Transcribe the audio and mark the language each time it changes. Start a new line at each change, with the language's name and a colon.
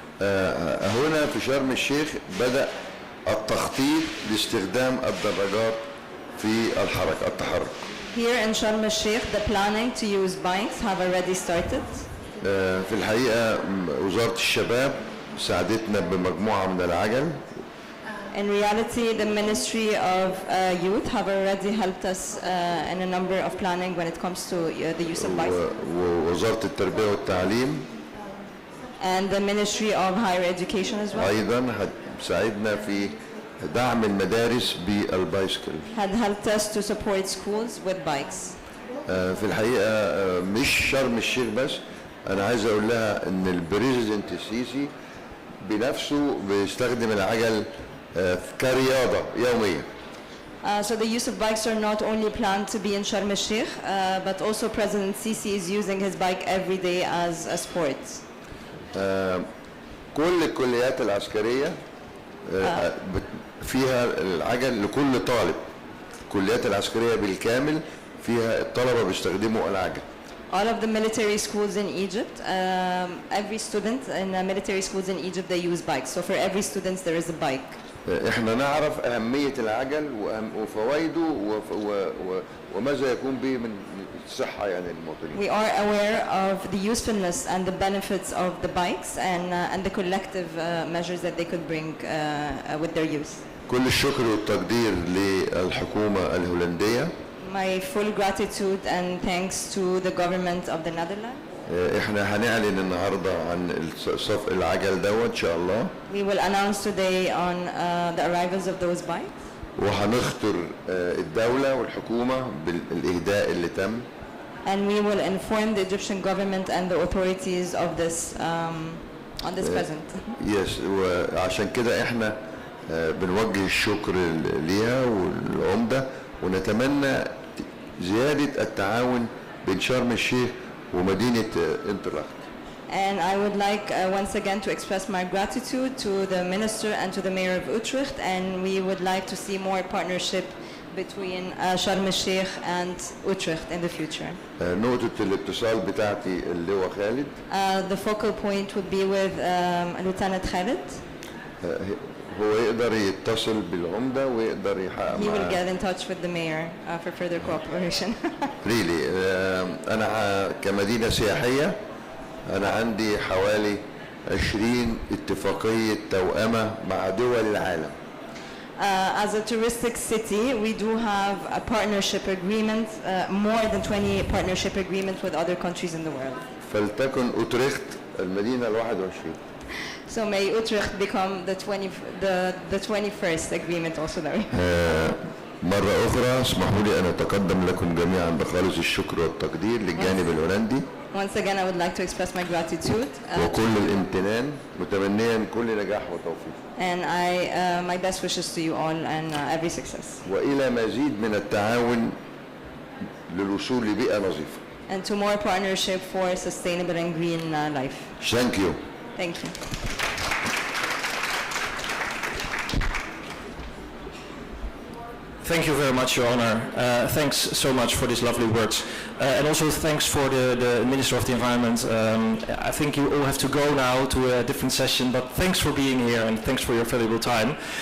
Arabic: هنا في شرم الشيخ بدأ التخطيط لاستخدام الدراجات في التحرك.
English: Here in Sharm el-Sheikh, the planning to use bikes have already started.
Arabic: في الحقيقة وزارة الشباب ساعدتنا بمجموعة من العجل.
English: In reality, the Ministry of Youth have already helped us in a number of planning when it comes to the use of bikes.
Arabic: ووزارة التربية والتعليم
English: And the Ministry of Higher Education as well
Arabic: أيضا هتساعدنا في دعم المدارس بالبايسكل.
English: had helped us to support schools with bikes.
Arabic: في الحقيقة مش شرم الشيخ بس، أنا عايز أقول لها إن البريزيدنت السيسي بنفسه بيستخدم العجل كرياضة يومية.
English: So the use of bikes are not only planned to be in Sharm el-Sheikh, but also President Sisi is using his bike every day as a sport.
Arabic: كل الكليات العسكرية فيها العجل لكل طالب. الكليات العسكرية بالكامل فيها الطلبة بيستخدموا العجل.
English: All of the military schools in Egypt, every student in military schools in Egypt, they use bikes. So for every student there is a bike.
Arabic: احنا نعرف أهمية العجل وفوائده وماذا يكون به من الصحة يعني للمواطنين.
English: We are aware of the usefulness and the benefits of the bikes and the collective measures that they could bring with their use.
Arabic: كل الشكر والتقدير للحكومة الهولندية.
English: My full gratitude and thanks to the government of the Netherlands.
Arabic: احنا هنعلن النهارده عن صف العجل ده ان شاء الله.
English: We will announce today on the arrivals of those bikes.
Arabic: وهنخطر الدولة والحكومة بالإهداء اللي تم.
English: And we will inform the Egyptian government and the authorities of this on this present.
Arabic: Yes, وعشان كده احنا بنوجه الشكر ليها والعمدة ونتمنى زيادة التعاون بين شرم الشيخ ومدينة انترلاخت.
English: And I would like once again to express my gratitude to the minister and to the mayor of Utrecht, and we would like to see more partnership between Sharm el-Sheikh and Utrecht in the future.
Arabic: نقطة الاتصال بتاعتي اللواء خالد.
English: The focal point would be with Lieutenant Khalid.
Arabic: هو يقدر يتصل بالعمدة ويقدر يحقق
English: He will
Arabic: معاه.
English: get in touch with the mayor for further cooperation.
Arabic: Really, أنا كمدينة سياحية أنا عندي حوالي 20 اتفاقية توأمة مع دول العالم.
English: As a touristic city, we do have a partnership agreement, more than 20 partnership agreements with other countries in the world.
Arabic: فلتكن أوتريخت المدينة ال21.
English: So may Utrecht become the 21st agreement also there.
Arabic: مرة أخرى اسمحوا لي أن أتقدم لكم جميعا بخالص الشكر والتقدير للجانب الهولندي.
English: Once again, I would like to express my gratitude.
Arabic: وكل الامتنان متمنيا كل نجاح وتوفيق.
English: And my best wishes to you all and every success.
Arabic: وإلى مزيد من التعاون للوصول لبيئة نظيفة.
English: And to more partnership for sustainable and green life. Thank you. Thank you. Thank you very much, Your Honor. Thanks so much for these lovely words. And also thanks for the Minister of the Environment. I think you all have to go now to a different session, but thanks for being here and thanks for your valuable time.